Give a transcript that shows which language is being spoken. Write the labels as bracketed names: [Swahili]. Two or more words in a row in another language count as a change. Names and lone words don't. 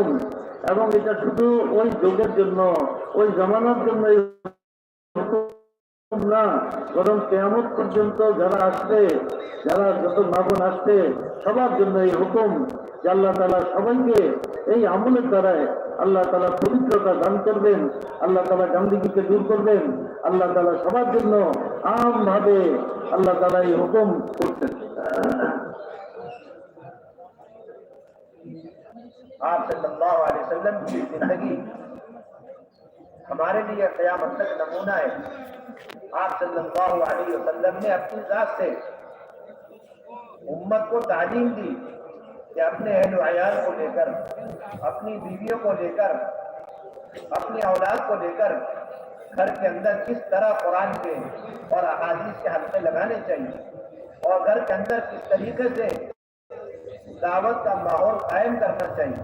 [Bangla] এবং এটা শুধু ওই যুগের জন্য, ওই জমানার জন্য এই হুকুম না, বরং কিয়ামত পর্যন্ত যারা আসবে, যারা যত মা বোন আসবে সবার জন্য এই হুকুম যে আল্লাহ তাআলা সবাইকে এই আমলের দ্বারায় আল্লাহ তাআলা পবিত্রতা দান করবেন, আল্লাহ তাআলা গান্দিগিকে দূর করবেন. আল্লাহ তাআলা সবার জন্য আমভাবে আল্লাহ তাআলা এই হুকুম করছেন. [Urdu] آپ [Arabic] صلی اللہ علیہ وسلم [Urdu] کی زندگی ہمارے لیے قیامت تک نمونہ ہے. آپ [Arabic] صلی اللہ علیہ وسلم [Urdu] نے اپنی ذات سے امت کو تعلیم دی کہ اپنے اہل و عیال کو لے کر، اپنی بیویوں کو لے کر، اپنی اولاد کو لے کر گھر کے اندر کس طرح قرآن کے اور احادیث کے حلقے لگانے چاہیے، اور گھر کے اندر کس طریقے سے دعوت کا ماحول قائم کرنا چاہیے.